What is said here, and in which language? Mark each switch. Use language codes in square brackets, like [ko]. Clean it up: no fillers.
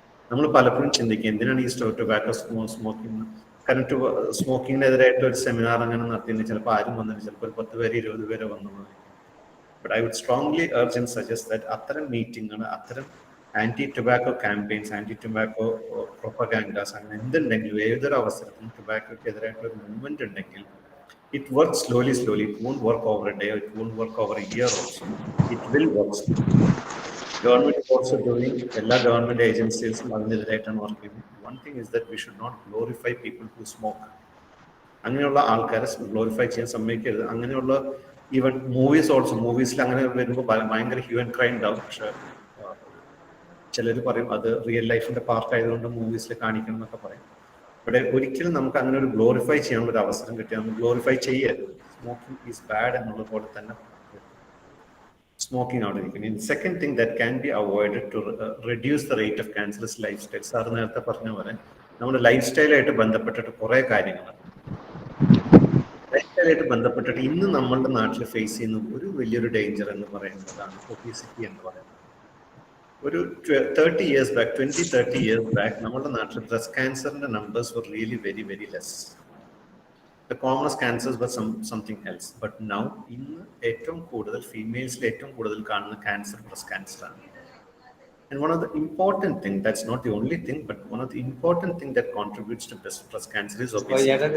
[ml] നമ്മൾ പലപ്പോഴും ചിന്തിക്കും എന്തിനാണ് ഈ ടൊബാക്കോ സ്മോക്കിംഗ്, കാരണം സ്മോക്കിങ്ങിനെതിരായിട്ട് ഒരു സെമിനാർ അങ്ങനെ നടത്തിയെന്ന് ചിലപ്പോൾ ആരും വന്നിട്ട് ചിലപ്പോൾ ഒരു 10 പേര് 20 പേര് വന്നു. [en] but I would strongly urge and suggest that [ml] അത്തരം മീറ്റിങ്ങുകൾ, അത്തരം anti tobacco campaigns, anti tobacco പ്രൊപ്പഗാൻഡാസ്, അങ്ങനെ എന്തുണ്ടെങ്കിലും ഏതൊരു അവസരത്തിലും ടൊബാക്കോക്കെതിരായിട്ടുള്ള ഒരു മൂവ്മെന്റ് ഉണ്ടെങ്കിൽ [en] it works slowly. It won't work over a day, it won't work over a year also. It will work slowly. Government is also doing, all government agencies [ml] അതിനെതിരായിട്ടാണ് work ചെയ്യുന്നത്. [en] One thing is that we should not glorify people who smoke. [ml] അങ്ങനെയുള്ള ആൾക്കാരെ glorify ചെയ്യാൻ സമ്മതിക്കരുത്. അങ്ങനെയുള്ള even മൂവീസിൽ അങ്ങനെ വരുമ്പോൾ ഭയങ്കര [en] hue and cry [ml] ഉണ്ടാവും. പക്ഷെ ചിലർ പറയും അത് റിയൽ ലൈഫിന്റെ പാർട്ട് ആയതുകൊണ്ട് മൂവീസിൽ കാണിക്കണം എന്നൊക്കെ പറയും. ഇവിടെ ഒരിക്കലും നമുക്ക് അങ്ങനെ ഒരു ഗ്ലോറിഫൈ ചെയ്യാനുള്ള ഒരു അവസരം കിട്ടിയാൽ നമ്മൾ ഗ്ലോറിഫൈ ചെയ്യരുത്. [en] smoking is bad [ml] എന്നുള്ള പോലെ തന്നെ സ്മോക്കിംഗ് അവിടെ ഇരിക്കുന്നത്. [en] Second thing that can be avoided to reduce the rate of cancerous life style. [ml] Sir നേരത്തെ പറഞ്ഞ പോലെ നമ്മുടെ ലൈഫ് സ്റ്റൈലായിട്ട് ബന്ധപ്പെട്ടിട്ട് കുറേ കാര്യങ്ങളുണ്ട്. ലൈഫ് സ്റ്റൈലായിട്ട് ബന്ധപ്പെട്ടിട്ട് ഇന്ന് നമ്മളുടെ നാട്ടിൽ ഫേസ് ചെയ്യുന്ന ഒരു വലിയൊരു ഡേഞ്ചർ എന്ന് പറയുന്നതാണ് ഒബീസിറ്റി എന്ന് പറയുന്നത്. [en] ഒരു 30 years back [ml] നമ്മുടെ നാട്ടിൽ ബ്രസ്റ്റ് ക്യാൻസറിന്റെ numbers [en] were really very, very less. The commonest cancers were something else. But now [ml] ഇന്ന് ഏറ്റവും കൂടുതൽ ഫീമെയിൽസിൽ ഏറ്റവും കൂടുതൽ കാണുന്ന ക്യാൻസർ ബ്രസ്റ്റ് ക്യാൻസർ ആണ്. [en] And one of the important thing, that's not the only thing, but one of the important thing that contributes to breast cancer is obesity.